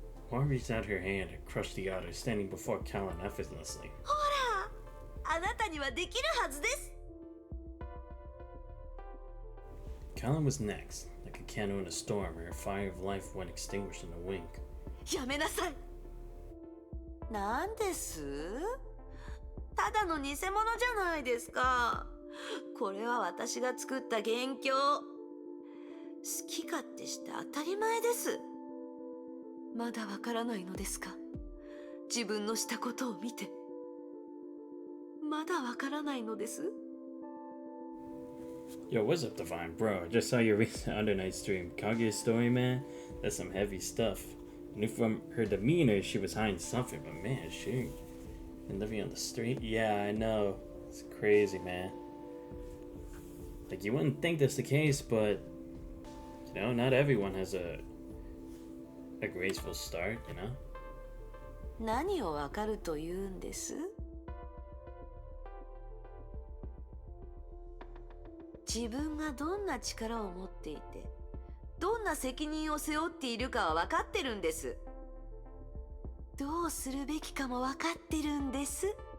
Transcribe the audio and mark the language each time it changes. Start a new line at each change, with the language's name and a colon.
English: Juan reached out her hand and crushed the otter standing before Callan effortlessly.
Japanese: ほら、あなたにはできるはずです。
English: Callan was next, like a candle in a storm, her fire of life went extinguished in a wink.
Japanese: やめなさい。なんです？ただの偽物じゃないですか。これは私が作った元凶。好き勝手して当たり前です。まだわからないのですか？自分のしたことを見て。まだわからないのです。
English: Yo, what's up, Divine? Bro, I just saw your recent Under Night stream. Kaguya's story, man? That's some heavy stuff. I knew from her demeanor she was hiding something, but man, she... And living on the street? Yeah, I know. It's crazy, man. Like, you wouldn't think that's the case, but... You know, not everyone has a graceful start, you know?
Japanese: 何をわかると言うんです？自分がどんな力を持っていて、どんな責任を背負っているかは分かってるんです。どうするべきかも分かってるんです。